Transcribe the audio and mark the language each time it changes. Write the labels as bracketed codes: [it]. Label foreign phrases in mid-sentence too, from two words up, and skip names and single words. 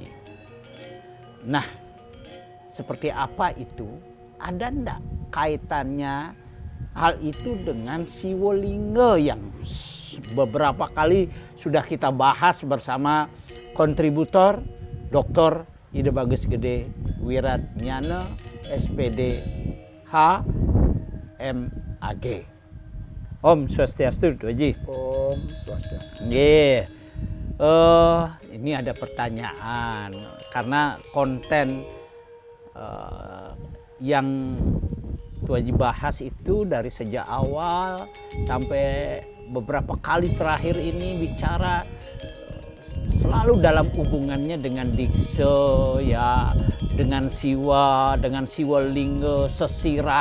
[id] Nah, seperti apa itu? Ada enggak kaitannya hal itu dengan Siwolingga yang beberapa kali sudah kita bahas bersama kontributor Dr. Ida Bagus Gede Wiratnyana SPD HMAG. [ban] Om Swastiastu, [id] Tuh Haji. [ban] Om Swastiastu. [id] Ini ada pertanyaan karena konten yang Tuh Haji bahas itu dari sejak awal sampai beberapa kali terakhir ini bicara selalu dalam hubungannya dengan dikse, ya, dengan siwa, dengan siwalingga, sesirat.